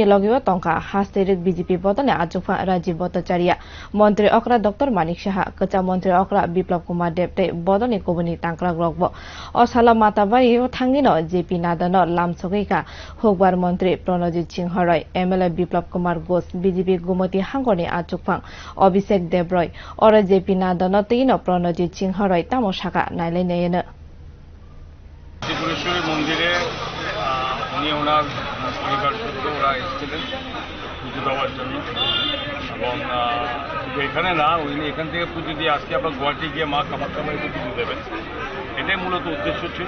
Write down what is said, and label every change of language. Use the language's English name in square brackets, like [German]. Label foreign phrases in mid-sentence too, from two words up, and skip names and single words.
[Kok Borok] logibo tongka hasteruk BJP bodone achukphan Rajiv Bhattacharya Mantri Okra Dr Manik Saha Kacha Mantri Okra Biplab Kumar Deb tei bodone kobuni tangkrak rokbo o shala matabari o thangino JP Nada no lamsogika hokbar Mantri Pranajit Singh Roy MLA Biplab Kumar Ghosh BJP Gumati hangoni achukphan Abhishek Dev Roy ora JP Nada no tino Pranajit Singh Roy tamo shaka nailai neyena [Bangla] ত্রিপুরেশ্বরী মন্দিরে উনি ওনার পরিবার সূত্র ওরা এসেছিলেন পুজো দেওয়ার জন্য এবং শুধু এখানে না উনি এখান থেকে পুজো দিয়ে আজকে আবার গুয়াহাটি গিয়ে মা কামাখ্যা মায়ের পুজো দেবেন এটাই মূলত উদ্দেশ্য ছিল।